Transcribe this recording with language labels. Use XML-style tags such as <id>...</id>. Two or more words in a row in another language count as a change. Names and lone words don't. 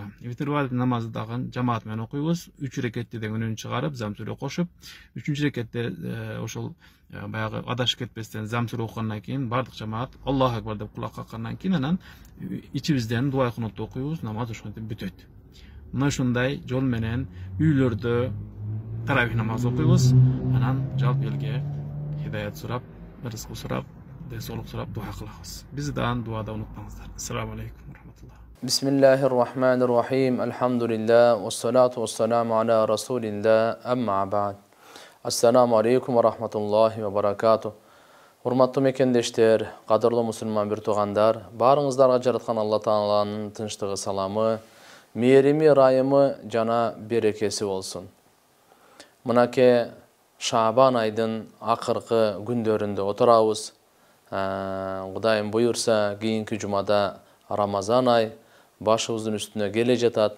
<ky>Витр важит намазды дагы жамаат менен окуйбуз. 3 рекеттен үнүн чыгарып, замсүрө кошуп, 3-чү рекетте ошол баягы адашып кетпестен замсүрө окугандан кийин бардык жамаат</ky> <ar>الله أكبر</ar> <ky>деп кулак каккандан кийин анан ичибизден дуа кунутты окуйбуз, намаз ошентип бүтөт. Мына ушундай жол менен үйлөрдө таравих намаз окуйбуз. Анан жалпы элге хидаят сурап, рызык сурап, денсаулык сурап дуа кылабыз. Бизди дагы дуада унутпаңыздар.</ky> <ar>السلام عليكم ورحمة الله. بسم الله الرحمن الرحيم. الحمد لله. والصلاة والسلام على رسول الله. أما بعد. السلام عليكم ورحمة الله وبركاته.</ar> <ky>Hurmatlı mekendештер, qadırlı musulman bir tuğandar, barыңыздарга жараткан Алла Тааланын тынчтыгы, саламы, мээрими, райымы жана берекеси болсун. Мынакей Шабан айдын акыркы күндөрүндө отурабыз. Кудайым буйурса, кийинки жумада Рамазан ай башыбыздын үстүнө келе жатат.</ky>